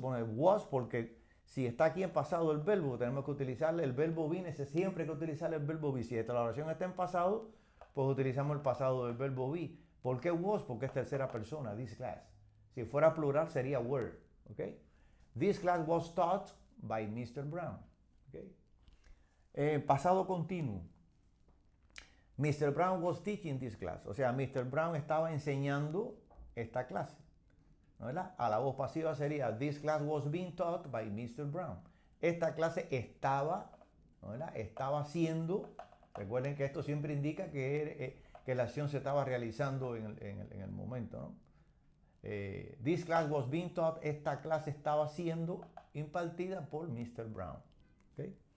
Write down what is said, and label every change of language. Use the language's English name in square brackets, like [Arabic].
[Spanish] Bueno, was porque si está aquí en pasado el verbo, tenemos que utilizar el verbo be, siempre hay que utilizar el verbo be. Si la oración está en pasado, pues utilizamos el pasado del verbo be. ¿Por qué was? Porque es tercera persona, this class. Si fuera plural sería were, ¿ok? [English] This class was taught by Mr. Brown, ¿ok? [Spanish] Pasado continuo. [English] Mr. Brown was teaching this class. [Spanish] O sea, Mr. Brown estaba enseñando esta clase, ¿verdad? A la voz pasiva sería [English] This class was being taught by Mr. Brown. [Spanish] Esta clase estaba, ¿verdad? Estaba siendo, recuerden que esto siempre indica que la acción se estaba realizando en el momento, ¿no? [English] This class was being taught, [Spanish] esta clase estaba siendo impartida por Mr. Brown. ¿Okay?